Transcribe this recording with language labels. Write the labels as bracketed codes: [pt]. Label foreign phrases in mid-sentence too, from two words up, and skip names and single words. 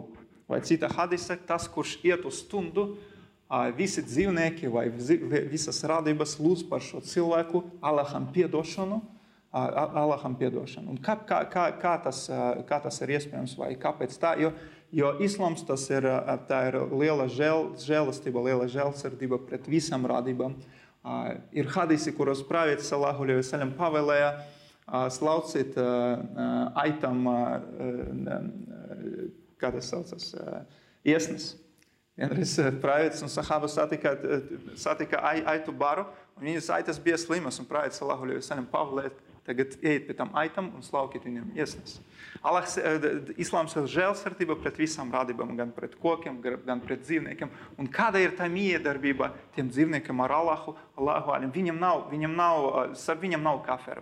[lv] Vai cita hadise, tas, kurš iet uz stundu, visi dzīvnieki vai visas radības lūdz par šo cilvēku Allaham piedošanu. Un kā tas ir iespējams vai kāpēc tā? Jo jo islāms tā ir liela žēlastība, liela žēlsirdība pret visām radībām. Ir hadisi, kuros pravietis [ar] صلى الله عليه وسلم [lv] pavēlēja slaucīt aitam, kā tas saucas, iesnes. Vienreiz pravietis un sahaba satika aitu baru, un viņas aitas bija slimas, un pravietis [ar] صلى الله عليه وسلم [lv] pavēlēja tagad iet pie tam aitam un slaukīt viņam iesnes. Islāms ir žēlsirdība pret visām radībām, gan pret kokiem, gan pret dzīvniekiem. Un kāda ir tā miedarbība tiem dzīvniekiem ar Allahu? Viņam nav kaferu.